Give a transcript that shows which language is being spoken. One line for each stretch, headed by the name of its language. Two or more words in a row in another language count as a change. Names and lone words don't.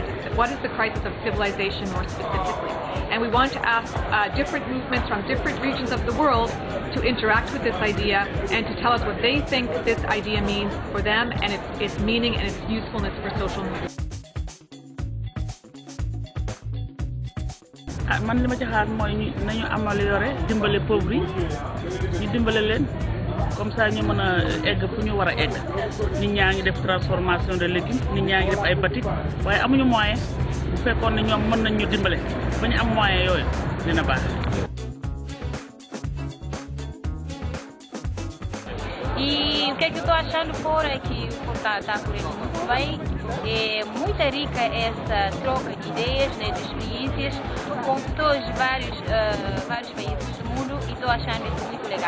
English: What is the crisis of civilization more specifically? And we want to ask different movements from different regions of the world to interact with this idea and to tell us what they think this idea means for them and its meaning and its usefulness for social movements.
Wolof: Man li ma ci xaar mooy nañu améliorer dimbale pauvre yi ñu dimbale leen
French: comme ça
Wolof: ñu mën a egg fu ñu war a egg. Nit ñaa ngi def
French: transformation de légumes,
Wolof: nit ñaa ngi def ay batik waaye amuñu moyen. Bu fekkoon ne ñoom mën nañ ñu dimbale ba ñu am moyen yooyu dina baax.
Portuguese: E o que é que eu estou achando fora é que está correndo muito bem. É muito rica essa troca de ideias, né, de experiências com pessoas de vários países do mundo e estou achando isso muito legal.